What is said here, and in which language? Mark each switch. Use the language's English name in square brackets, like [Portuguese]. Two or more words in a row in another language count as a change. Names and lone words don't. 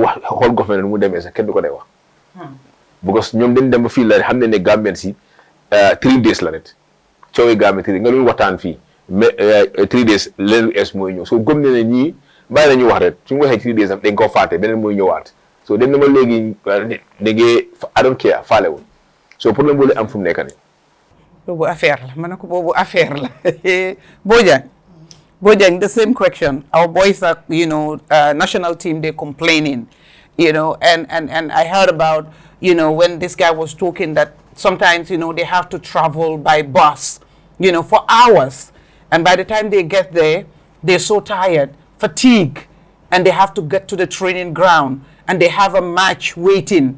[Wolof] wax xool government mu demee sax kenn du ko dee wax because ñoom dañ dem ba fii la xam ne ne Gambien si 3 days la net coowee Gambien 3 nga loolu waxtaan fii mais 3 days leen es mooy ñëw soo gëm ne ñii bàyyi nañu wax rek suñu waxee 3 days am dañ koo fàtte beneen mooy ñëwaat so dem na ma léegi dégee [English] I don't care [Wolof] faalewul so problème boobu am fu mu nekk nii boobu affaire la ma ne ko boobu affaire la Bojang, [English] the same question. Our boys are, national team, they're complaining, and I heard about, when this guy was talking that sometimes, they have to travel by bus, for hours. And by the time they get there, they're so tired, fatigue, and they have to get to the training ground and they have a match waiting.